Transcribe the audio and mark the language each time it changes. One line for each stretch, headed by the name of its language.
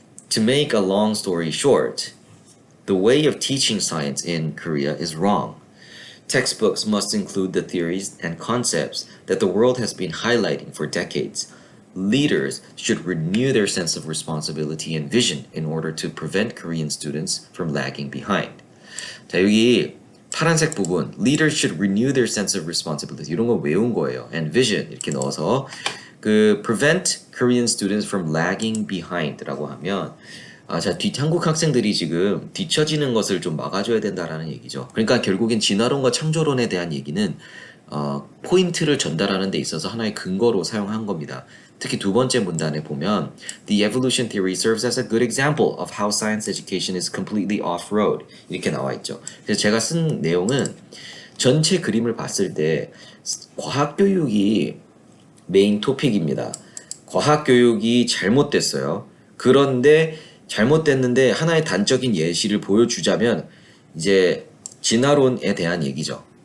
English: To make a long story short, the way of teaching science in Korea is wrong. Textbooks must include the theories and concepts that the world has been highlighting for decades. Leaders should renew their sense of responsibility and vision in order to prevent Korean students from lagging behind.
Korean: 자, 여기 파란색 부분
English: Leaders should renew their sense of responsibility
Korean: 이런 거 외운 거예요.
English: And vision
Korean: 이렇게 넣어서 그
English: prevent Korean students from lagging behind라고
Korean: 하면 자, 한국 학생들이 지금 뒤처지는 것을 좀 막아줘야 된다라는 얘기죠. 그러니까 결국엔 진화론과 창조론에 대한 얘기는 포인트를 전달하는 데 있어서 하나의 근거로 사용한 겁니다. 특히 두 번째 문단에 보면
English: The evolution theory serves as a good example of how science education is completely off-road
Korean: 이렇게 나와 있죠. 그래서 제가 쓴 내용은 전체 그림을 봤을 때 과학교육이 메인 토픽입니다. 과학교육이 잘못됐어요. 그런데 잘못됐는데 하나의 단적인 예시를 보여주자면 이제 진화론에 대한 얘기죠.